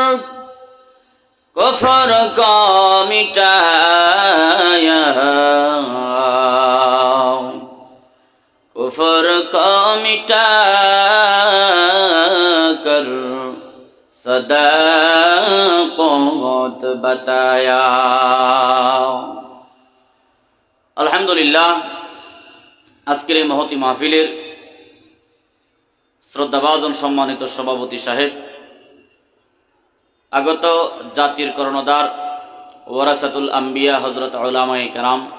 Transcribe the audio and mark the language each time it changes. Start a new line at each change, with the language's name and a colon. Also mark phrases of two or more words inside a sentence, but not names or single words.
Urdu: کفر کو مٹایا کفر کو مٹا کر صداقت بتایا.
Bangla: আলহামদুলিল্লাহ, আজকের এই মহতি মাহফিলের শ্রদ্ধাভাজন সম্মানিত সভাপতি সাহেব, আগত জাতির কর্ণধার ওয়ারাসাতুল আম্বিয়া হযরত উলামায়ে কেরাম,